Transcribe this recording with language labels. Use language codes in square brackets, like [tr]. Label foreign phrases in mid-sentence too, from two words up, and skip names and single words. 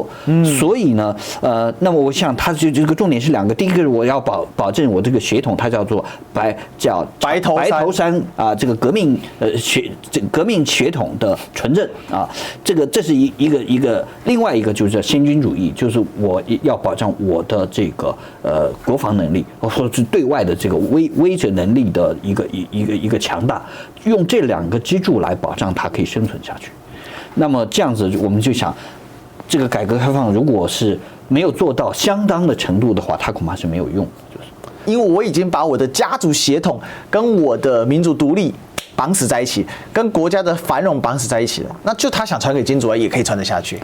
[zh] 所以呢，那麼我想它这個重點是兩個，第一個是我要保證我這個血統，它叫做白頭山啊，這個革命血統的純正啊，這是一個，另外一個就是先軍主義，就是我要保障我的這個國防能力，或者是对外的這個威懾能力的一個強大，用這兩個支柱來保障它可以生存下去。那麼這樣子，我們就想，這個改革開放如果是沒有做到相當的程度的話，它恐怕是沒有用。就是因為我已經把我的家族血統跟我的民族獨立綁死在一起，跟國家的繁榮綁死在一起了，那就他想傳給金主也可以傳得下去。